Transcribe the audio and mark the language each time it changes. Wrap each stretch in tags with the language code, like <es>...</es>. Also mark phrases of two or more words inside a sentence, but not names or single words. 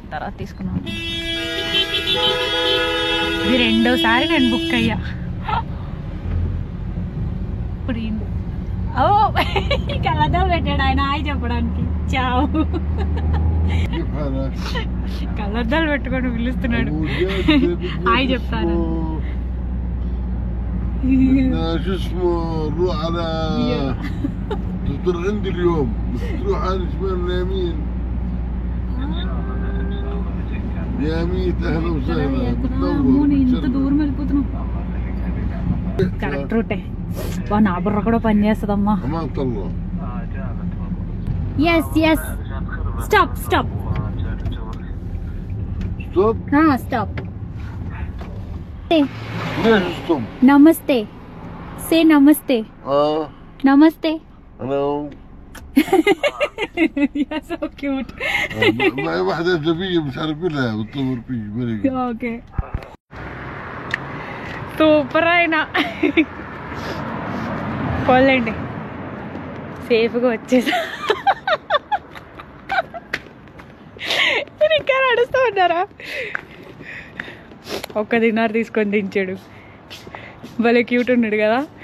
<te>తర్వాత తీసుకున్నాను. ఇది రెండోసారి నేను బుక్ అయ్యా. ఇప్పుడు కళ్ళద్దాలు పెట్టాడు ఆయన హాయ్ చెప్పడానికి. చావు, కళ్ళద్దాలు పెట్టుకొని పిలుస్తున్నాడు హాయ్ చెప్తాను.</te> <ar>شو اسمه نروح على تفطر عندي اليوم، بس تروح على شمال اليمين. ياميت اهلا وسهلا.</ar> <te>ఇంత దూరం వెళ్ళిపోతున్నాం.</te> <en>correct route.</en> <te>నా బుర్ర కూడా పని చేస్తుందమ్మా.</te> <en>yes yes. stop stop stop.</en> <te>నమస్తే. సే నమస్తే. నమస్తే.</te> <en>Hello. You're so cute.</en> <ar>معي واحدة أجنبية مش عارف لها بتصور فيه مريض.</ar> <te>Okay. సూపర్ అయినా పోలేండి, సేఫ్గా వచ్చేసా. ఇంకా నడుస్తూ ఉన్నారా? ఒక్క దినార్ తీసుకొని దించాడు. భలే క్యూట్ ఉన్నాడు కదా.</te>